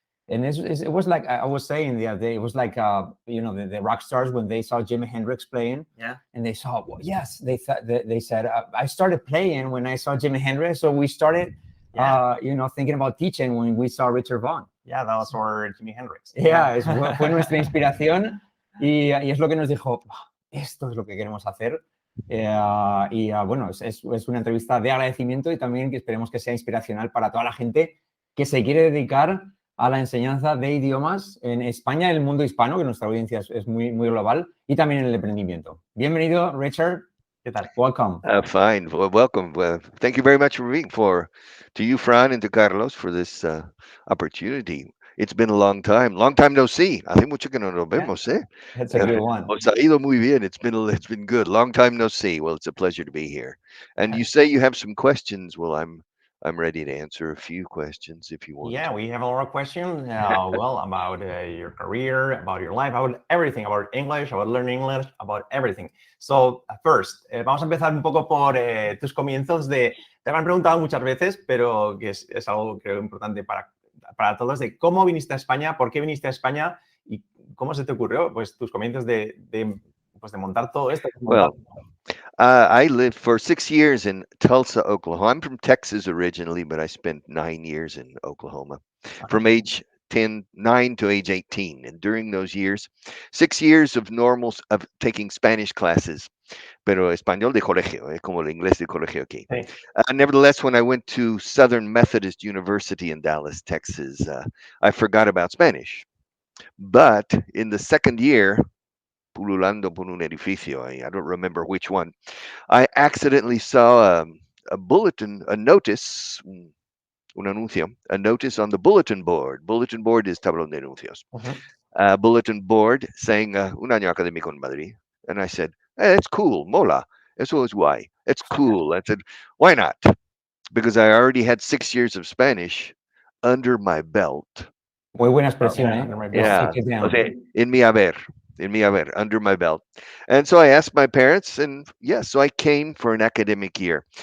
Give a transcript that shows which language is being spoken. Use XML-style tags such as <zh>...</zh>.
<en>And it was like I was saying the other day, it was like the rock stars when they saw Jimi Hendrix playing, and they saw they said I started playing when I saw Jimi Hendrix, so we started thinking about teaching when we saw Richard Vaughan. Yeah, that was our Jimi Hendrix.</en> <es>Fue nuestra inspiración y es lo que nos dijo, esto es lo que queremos hacer. Bueno, es una entrevista de agradecimiento y también que esperemos que sea inspiracional para toda la gente que se quiere dedicar a la enseñanza de idiomas en España, en el mundo hispano, que nuestra audiencia es muy, muy global, y también en el emprendimiento. Bienvenido, Richard. ¿Qué tal?</es> <en>Welcome. Fine. Well, welcome. Thank you very much to you, Fran, and to Carlos for this opportunity. It's been a long time no see.</en> <es>Hace mucho que no nos vemos, eh?</es> <en>That's a good one.</en> <es>Os ha ido muy bien.</es> <en>It's been good. Long time no see. Well, it's a pleasure to be here. And you say you have some questions. Well, I'm ready to answer a few questions if you want. Yeah, we have a lot of questions. About your career, about your life, about everything, about English, about learning English, about everything. So first,</en> <es>vamos a empezar un poco por tus comienzos te han preguntado muchas veces, pero que es algo creo importante para todos, de cómo viniste a España, por qué viniste a España y cómo se te ocurrió, pues tus comienzos de montar todo esto.</es> <en>Well, I lived for 6 years in Tulsa, Oklahoma. I'm from Texas originally, but I spent 9 years in Oklahoma from age 9 to age 18. And during those years, 6 years of taking Spanish classes,</en> <es>pero español de colegio, como el inglés de colegio aquí. Sí.</es> <en>Nevertheless, when I went to Southern Methodist University in Dallas, Texas, I forgot about Spanish. But in the second year,</en> <es>pululando por un edificio,</es> <en>I don't remember which one, I accidentally saw a bulletin, a notice,</en> <es>un anuncio,</es> <en>a notice on the bulletin board. Bulletin board is</en> <es>tablón de anuncios.</es> <en>Bulletin board saying</en> <es>un año académico en Madrid.</es> <en>And I said, hey, it's cool,</en> <es>mola. Eso es guay.</es> <en>It's cool. I said, why not? Because I already had 6 years of Spanish under my belt.</en> <es>Muy buena expresión, Yeah. O sea, en mi haber,</es> <en>under my belt. And so I asked my parents, and yes, so I came for an academic year.</en>